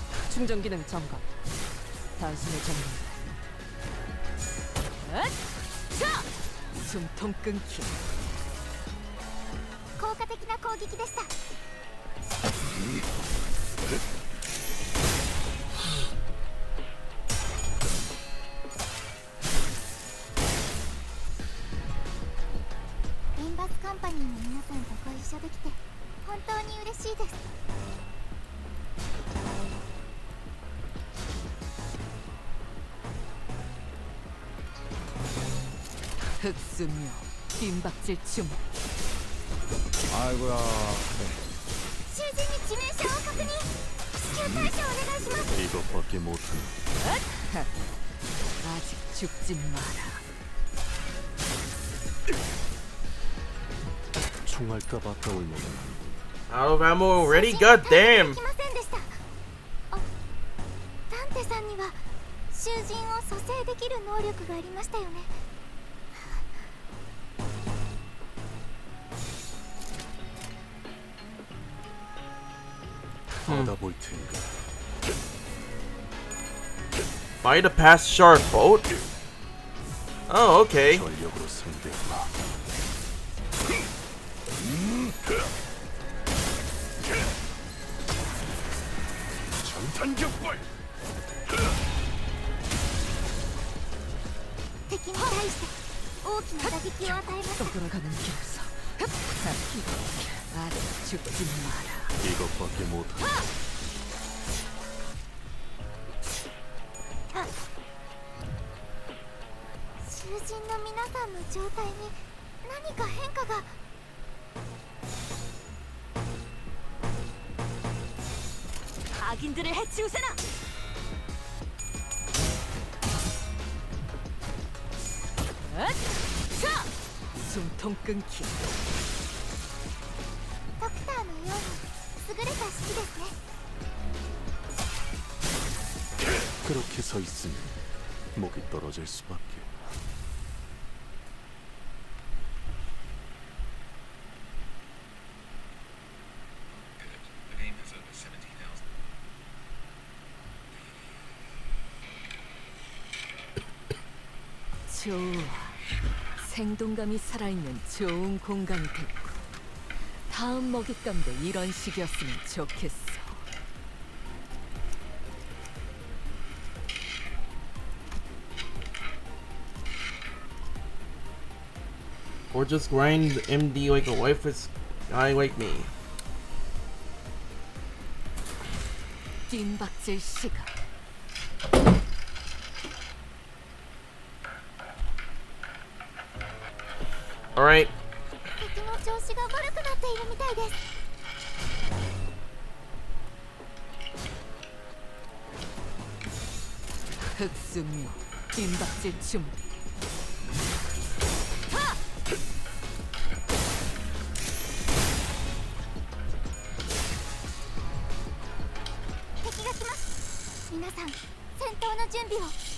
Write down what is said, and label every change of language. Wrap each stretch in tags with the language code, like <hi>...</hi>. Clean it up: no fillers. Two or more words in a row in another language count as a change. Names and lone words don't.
<ko>충전 기능 점검. 단숨에 점검. 자! 숨통 끊기.</ko> <ja>効果的な攻撃でした。リンバスカンパニーの皆さんとご一緒できて本当に嬉しいです。</ja> <ko>흑수묘, 빈박질 주문. 아이고야.</ko> <ja>囚人に致命傷を確認。至急対処お願いします。</ja> <ko>이것밖에 못하는. 아직 죽지 마라. 총알값 아까울 모든.</ko> <en>Out of ammo already? God damn!</en> <ja>できませんでした。あ、ダンテさんには囚人を蘇生できる能力がありましたよね。</ja> <ko>받아볼 테니까.</ko> <en>Fight a past shark boat? Oh, okay.</en> <ko>전력으로 상대해봐. 전탄격발.</ko> <ja>敵に対して大きな打撃を与えました。</ja> <ko>떠돌아가는 길에서 아직 죽지 마라. 이것밖에 못하는.</ko> <ja>囚人の皆さんの状態に何か変化が。</ja> <ko>악인들을 해치우세나. 자! 숨통 끊기.</ko> <ja>ドクターのように優れた式ですね。</ja> <ko>그렇게 서 있으면 목이 떨어질 수밖에.</ko> <en>The game has over 70,000.</en> <ko>좋아. 생동감이 살아있는 좋은 공간이 됐고 다음 먹잇감도 이런 식이었으면 좋겠어.</ko> <en>Or just grind MD like a wifeless guy like me.</en> <ko>뜀박질 시간.</ko> <en>Alright.</en> <ja>敵の調子が悪くなっているみたいです。</ja> <ko>흑수묘, 뜀박질 주문.</ko> <ja>敵が来ます。皆さん、戦闘の準備を。</ja>